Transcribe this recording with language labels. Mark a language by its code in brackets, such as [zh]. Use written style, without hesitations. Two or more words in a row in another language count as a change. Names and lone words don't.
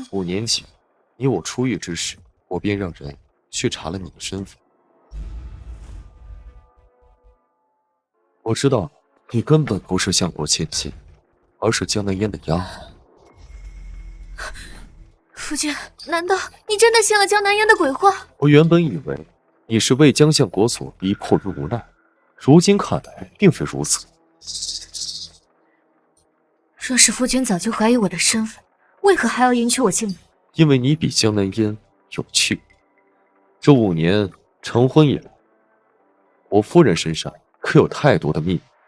[zh] 5 年前，你我出獄之時，我便讓人去查了你的身份。我知道你根本不是相国千金，而是江南烟的丫鬟。夫君，難道你真的信了江南煙的鬼話？我原本以為你是為江相國所逼迫於無奈，如今看來並非如此。若是夫君早就懷疑我的身份，為何還要迎娶我進門？因為你比江南煙有趣。這5年成婚以來，我夫人身上可有太多的秘密。